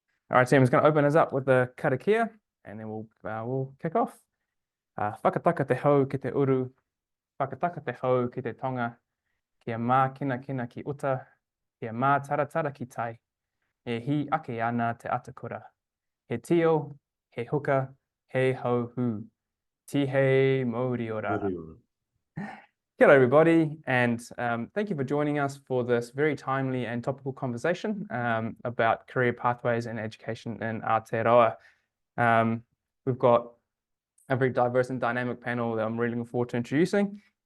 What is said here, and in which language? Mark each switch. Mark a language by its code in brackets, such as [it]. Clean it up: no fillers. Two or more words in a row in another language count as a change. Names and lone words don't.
[en] All right, team, I'm just going to open us up with the karakia, and then we'll kick off. [mi] Whakataka te hau ki te uru, whakataka te hau ki te tonga, kia mā kina kina ki uta, kia mā taratara ki tai, e hi ake ana te atakura. He tio, he huka, he hau hu. Tihei mauri ora. [en] Hello, everybody, and thank you for joining us for this very timely and topical conversation about career pathways and education in Aotearoa. We've got a very diverse and dynamic panel that I'm really looking forward to introducing.